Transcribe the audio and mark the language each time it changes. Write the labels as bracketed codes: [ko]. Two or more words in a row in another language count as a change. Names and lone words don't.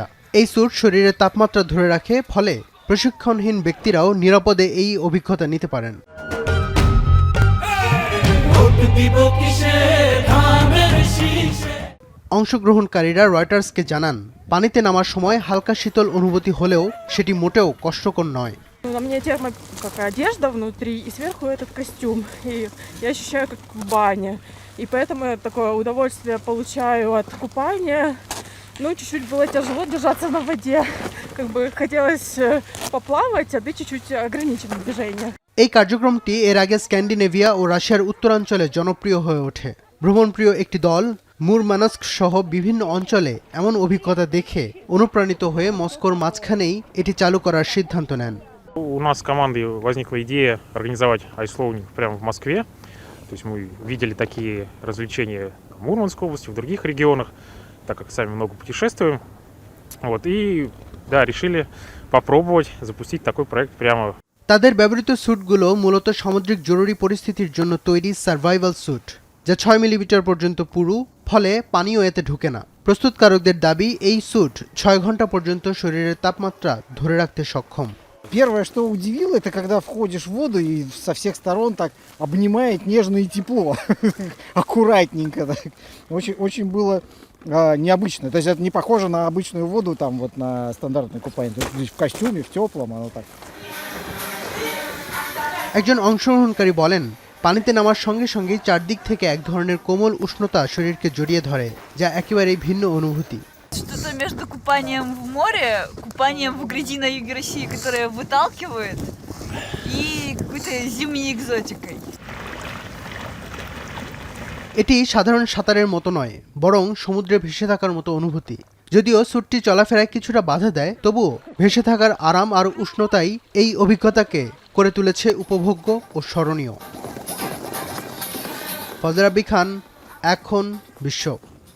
[bn] এই স্যুট শরীরের তাপমাত্রা ধরে রাখে, ফলে প্রশিক্ষণহীন ব্যক্তিরাও নিরাপদে এই অভিজ্ঞতা নিতে পারেন। অংশগ্রহণকারীরা রয়টার্সকে জানান, পানিতে নামার সময় হালকা শীতল অনুভূতি হলেও সেটি মোটেও কষ্টকর নয়। [ru] На мне одежда внутри, и сверху этот костюм. И я ощущаю, как в бане. И поэтому я такое удовольствие получаю от купания. Ну, чуть-чуть было тяжело держаться на воде. Как бы хотелось поплавать, а ты чуть-чуть ограничено движение. [bn] এই কার্যক্রমটি এর আগে স্ক্যান্ডিনেভিয়া ও রাশিয়ার উত্তরাঞ্চলে জনপ্রিয় হয়ে ওঠে। ভ্রমণপ্রিয় একটি দল মুরমানস্ক সহ বিভিন্ন অঞ্চলে এমন অভিজ্ঞতা দেখে অনুপ্রাণিত হয়ে মস্কোর মাঝখানেই এটি চালু করার সিদ্ধান্ত নেন। [ru] У нас с командой возникла идея организовать айслоунинг прямо в Москве. То есть мы видели такие развлечения в Мурманской области, в других регионах, так как сами много путешествуем. Вот, и да, решили попробовать запустить такой проект прямо. [bn] তাদের ব্যবহৃত স্যুটগুলো মূলত সামুদ্রিক জরুরি পরিস্থিতির জন্য তৈরি সার্ভাইভাল স্যুট, যা 6 মিলিমিটার পর্যন্ত পুরু, ফলে পানিও এতে ঢুকে না। প্রস্তুতকারকদের দাবি, এই স্যুট 6 ঘন্টা পর্যন্ত শরীরের তাপমাত্রা ধরে রাখতে সক্ষম। [ru] Первое, что удивило, это когда входишь в воду и со всех сторон так обнимает нежно и тепло, аккуратненько. Так. Очень было необычно. То есть это не похоже на обычную воду, там вот на стандартное купание. То есть в костюме, в теплом, оно так. [bn] একজন অংশগ্রহণকারী বলেন, পানিতে নামার সঙ্গে সঙ্গেই চারদিক থেকে এক ধরনের কোমল উষ্ণতা শরীরকে জড়িয়ে ধরে, যা একেবারেই ভিন্ন অনুভূতি। [ru] Что-то между купанием в море, купанием в грязи на юге России, которая выталкивает, и какой-то зимней экзотикой. [bn] এটি সাধারণ সাঁতারের মতো নয়, বরং সমুদ্রে ভেসে থাকার মতো অনুভূতি। যদিও স্যুটটি চলাফেরায় কিছুটা বাধা দেয়, তবুও ভেসে থাকার আরাম আর উষ্ণতাই এই অভিজ্ঞতাকে করে তুলেছে উপভোগ্য ও স্মরণীয়। ফজর রাব্বি খান, এখন বিশ্ব।